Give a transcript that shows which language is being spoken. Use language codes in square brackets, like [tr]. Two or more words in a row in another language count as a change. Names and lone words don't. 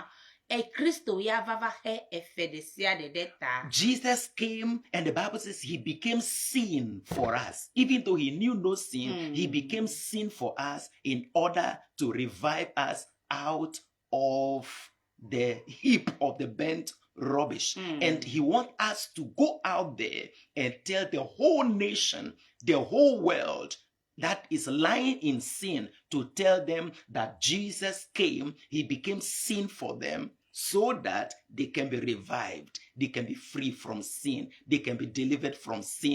[ee] Kristo ya va xe efe ɖe sia ɖe ɖe ta. [en] Jesus came and the Bible says he became sin for us. Even though he knew no sin, he became sin for us in order to revive us out of the heap of the burnt rubbish. And he wants us to go out there and tell the whole nation, the whole world that is lying in sin, to tell them that Jesus came, he became sin for them, so that they can be revived, they can be free from sin, they can be delivered from sin.